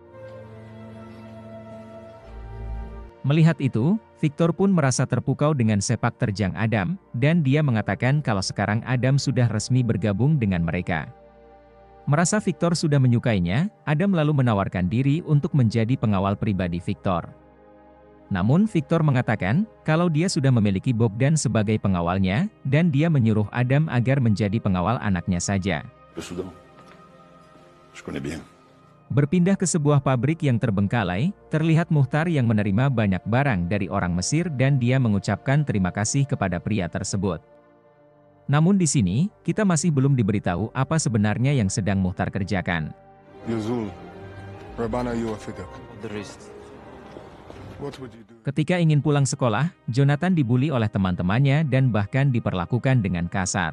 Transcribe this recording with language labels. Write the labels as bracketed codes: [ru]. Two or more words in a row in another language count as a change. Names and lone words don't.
[id] Melihat itu, Victor pun merasa terpukau dengan sepak terjang Adam, dan dia mengatakan kalau sekarang Adam sudah resmi bergabung dengan mereka. Merasa Victor sudah menyukainya, Adam lalu menawarkan diri untuk menjadi pengawal pribadi Victor. Namun Victor mengatakan, kalau dia sudah memiliki Bogdan sebagai pengawalnya, dan dia menyuruh Adam agar menjadi pengawal anaknya saja. [fr] Le Soudan. Je connais bien. [id] Berpindah ke sebuah pabrik yang terbengkalai, terlihat Muhtar yang menerima banyak barang dari orang Mesir dan dia mengucapkan terima kasih kepada pria tersebut. Namun di sini, kita masih belum diberitahu apa sebenarnya yang sedang Muhtar kerjakan. Ketika ingin pulang sekolah, Jonathan dibuli oleh teman-temannya dan bahkan diperlakukan dengan kasar.